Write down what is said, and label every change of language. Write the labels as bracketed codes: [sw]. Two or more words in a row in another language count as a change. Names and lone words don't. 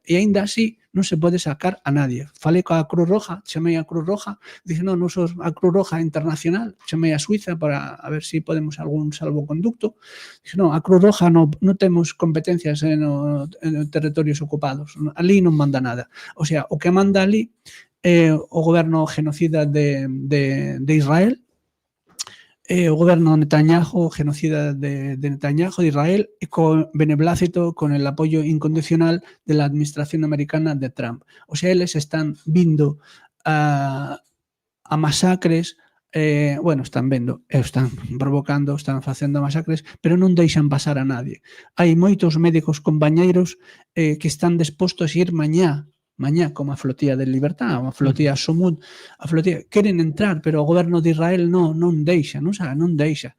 [gl] E aínda así non se pode sacar a nadie. Falei coa Cruz Roja, chamei a Cruz Roja, dixe, non sos a Cruz Roja internacional, chamei a Suiza para a ver se podemos algún salvoconducto. Dixe, non, a Cruz Roja non temos competencias en territorios ocupados, ali non manda nada. O sea, o que manda ali é o goberno genocida de Israel, o goberno Netanyahu, [es] genocida de Netanyahu, de Israel, y con beneplácito, con el apoyo incondicional de la administración americana de Trump. [gl] O sea, eles están vindo a masacres, bueno, están vendo, están provocando, están facendo masacres, pero non deixan pasar a nadie. Hai moitos médicos compañeiros que están dispostos a ir mañá, como a flotilla de Libertad, a flotilla Somut, a flotilla, queren entrar, pero o goberno de Israel non deixa, non deixa.